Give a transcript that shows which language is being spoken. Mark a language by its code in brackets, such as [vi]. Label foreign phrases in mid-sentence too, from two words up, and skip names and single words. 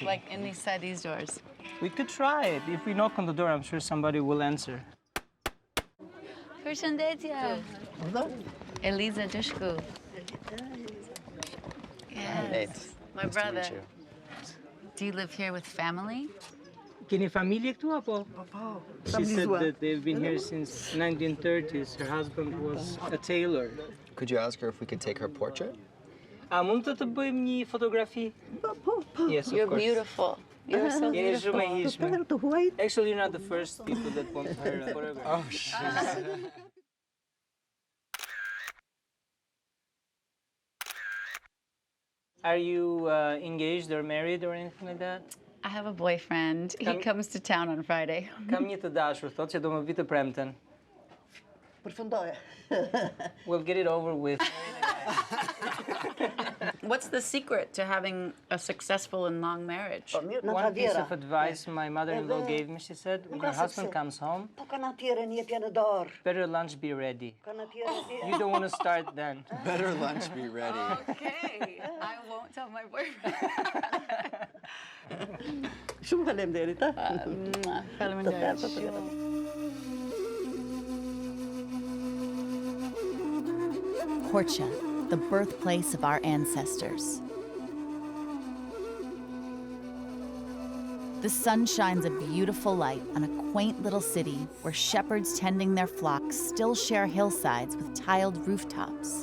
[en] Like inside these doors. We could try it. If we knock on the door, I'm sure somebody will answer. [sq] Përshëndetje. Eliza Dushku. [en] Yes. My brother. Do you live here with family? [sq] Keni familje këtu apo? [en] She said that they've been here since 1930s. Her husband was a tailor. Could you ask her if we could take her portrait? [sq] A mund të bëjmë një fotografi? [en] Yes, of You're course. beautiful. You're so [sq] Jeni shumë e [en] beautiful. [sq] hishme. [en] Actually, you're not the first people that want her photograph. Oh, shit. Are you engaged or married or anything like that? I have a boyfriend. He comes to town on Friday. [sq] Kam një të dashur, thotë që do më vi të premten. [en] We'll get it over with. What's the secret to having a successful and long marriage? One piece of advice my mother-in-law gave me, she said, when your husband comes home, better lunch be ready. You don't want to start then. Better lunch be ready. Okay, I won't tell my boyfriend. [sq] Shumë faleminderit. [en] Korça, the birthplace of our ancestors. The sun shines a beautiful light on a quaint little city where shepherds tending their flocks still share hillsides with tiled rooftops.